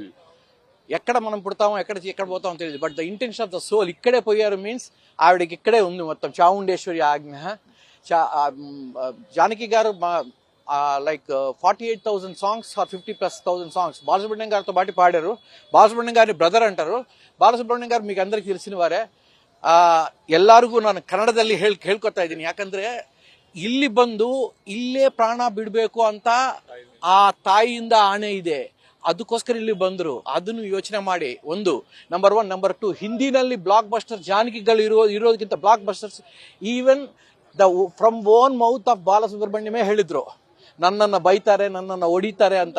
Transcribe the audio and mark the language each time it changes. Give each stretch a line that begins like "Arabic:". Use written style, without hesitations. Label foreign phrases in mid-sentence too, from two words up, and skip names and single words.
Telugu: ఎక్కడ మనం పుడతామో ఎక్కడ పోతామో తెలియదు,
English: but the intention of the soul
Telugu: ఇక్కడే పోయారు మీన్స్ ఆవిడకి ఇక్కడే ఉంది మొత్తం. చాముండేశ్వరి ఆజ్ఞ. జానకి గారు
English: like 48,000 songs or 50,000+ songs
Telugu: బాలసుబ్రహ్మణ్యం గారితో పాటు పాడారు. బాలసుబ్రహ్మణ్యం గారిని బ్రదర్ అంటారు. ಬಾಲಸುಬ್ರಹ್ಮಣ್ಯಂ ಗಾರು మీకు అందరికి తెలిసినవారే.
Kannada: ಎಲ್ಲರಿಗೂ ನಾನು ಕನ್ನಡದಲ್ಲಿ ಹೇಳ್ಕೊತಾ ಇದ್ದೀನಿ. ಯಾಕಂದ್ರೆ ಇಲ್ಲಿ ಬಂದು ಇಲ್ಲೇ ಪ್ರಾಣ ಬಿಡಬೇಕು ಅಂತ ಆ ತಾಯಿಯಿಂದ ಆಣೆ ಇದೆ. ಅದಕ್ಕೋಸ್ಕರ ಇಲ್ಲಿ ಬಂದ್ರು. ಅದನ್ನು ಯೋಚನೆ ಮಾಡಿ. ಒಂದು ನಂಬರ್ 1. ನಂಬರ್ 2, ಹಿಂದಿನಲ್ಲಿ ಬ್ಲಾಕ್ ಬಸ್ಟರ್ ಜಾನಕಿಗಳು ಇರೋದಕ್ಕಿಂತ ಬ್ಲಾಕ್ ಬಸ್ಟರ್ಸ್
English: even from own mouth of
Kannada: ಬಾಲಸುಬ್ರಹ್ಮಣ್ಯಮೇ ಹೇಳಿದ್ರು, ನನ್ನನ್ನು ಬೈತಾರೆ, ನನ್ನನ್ನು ಹೊಡಿತಾರೆ ಅಂತ.